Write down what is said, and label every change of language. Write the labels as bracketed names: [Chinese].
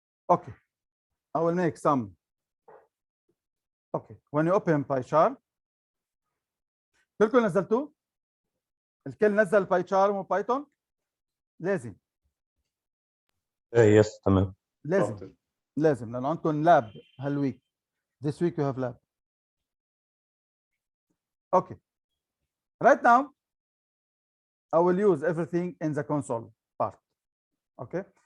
[English] Okay, I will make some. Okay, when you open PyCharm, [Arabic] كلكم نزلتوه؟ الكل نزل PyCharm وبايثون؟ لازم يس تمام. لازم لازم لأنه عندكم لاب هالويك. [English] This week you have lab. Okay. Right now, I will use everything in the console part. Okay.